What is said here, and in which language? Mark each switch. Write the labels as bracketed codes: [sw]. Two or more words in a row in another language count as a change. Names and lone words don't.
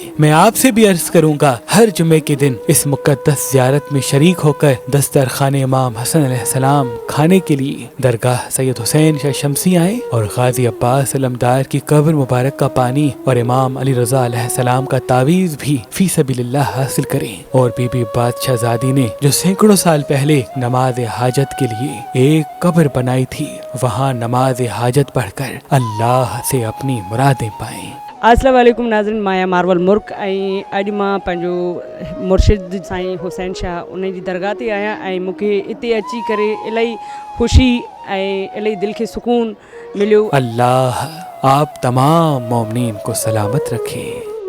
[ur] میں آپ سے بھی عرض کروں گا، ہر جمعے کے دن اس مقدس زیارت میں شریک ہو کر دسترخوان امام حسن [ar] علیہ السلام [ur] کھانے کے لیے درگاہ سید حسین شاہ شمسی آئیں اور غازی عباس علمدار کی قبر مبارک کا پانی اور امام علی رضا [ar] علیہ السلام [ur] کا تعویذ بھی [ar] فی سبیل اللہ [ur] حاصل کریں۔ اور بی بی بادشاہ زادی نے جو سینکڑوں سال پہلے نماز حاجت کے لیے ایک قبر بنائی تھی، وہاں نماز حاجت پڑھ کر اللہ سے اپنی مرادیں پائیں۔ [ar] السلام علیکم [sd] ناظرین، مایا مارول ملک اج مان پنهنجو مرشد سائين حسين شاهه ان جي درگاهه تي آهيان ۽ مون کي هتي اچي ڪري الاهي خوشي ۽ الاهي دل کي سڪون مليو. [ur] اللہ آپ تمام مومنین کو سلامت رکھے۔